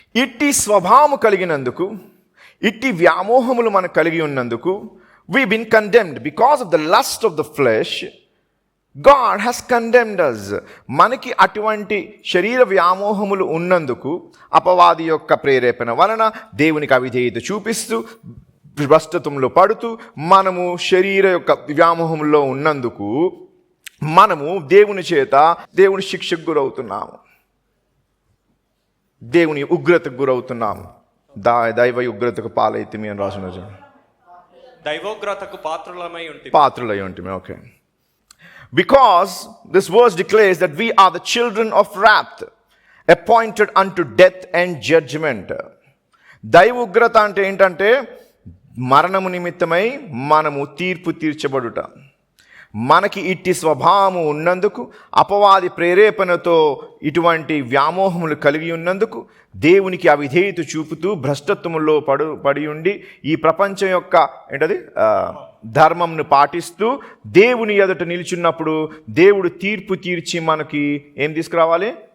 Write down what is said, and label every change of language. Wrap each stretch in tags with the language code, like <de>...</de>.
<te>ఇట్టి స్వభావము కలిగినందుకు, ఇట్టి వ్యామోహములు మనకు కలిగి ఉన్నందుకు</te> <en>we've been condemned because of the lust of the flesh. God has condemned us.</en> <te>మనకి అటువంటి శరీర వ్యామోహములు ఉన్నందుకు అపవాది యొక్క ప్రేరేపణ వలన దేవునికి అవిధేయత చూపిస్తూ భ్రష్టత్వంలో పడుతూ మనము శరీర యొక్క వ్యామోహంలో ఉన్నందుకు మనము దేవుని చేత దేవుని శిక్షకు గురవుతున్నాము, దేవుని ఉగ్రతకు గురవుతున్నాము. దైవ ఉగ్రతకు పాలైతిమి అని రాసిన దైవోగ్రతకు పాత్రులమై ఉంటుంది. పాత్రులై ఉంటుంది. Okay.</te> <en>Because this verse declares that we are the children of wrath, appointed unto death and judgment.</en> <te>దైవ ఉగ్రత అంటే ఏంటంటే మరణము నిమిత్తమై మనము తీర్పు తీర్చబడుట. మనకి ఇట్టి స్వభావము ఉన్నందుకు, అపవాది ప్రేరేపణతో ఇటువంటి వ్యామోహములు కలిగి ఉన్నందుకు, దేవునికి అవిధేయత చూపుతూ భ్రష్టత్వములో పడి ఉండి ఈ ప్రపంచం యొక్క ధర్మంను పాటిస్తూ దేవుని ఎదుట నిలిచున్నప్పుడు దేవుడు తీర్పు తీర్చి మనకి ఏం తీసుకురావాలి?</te>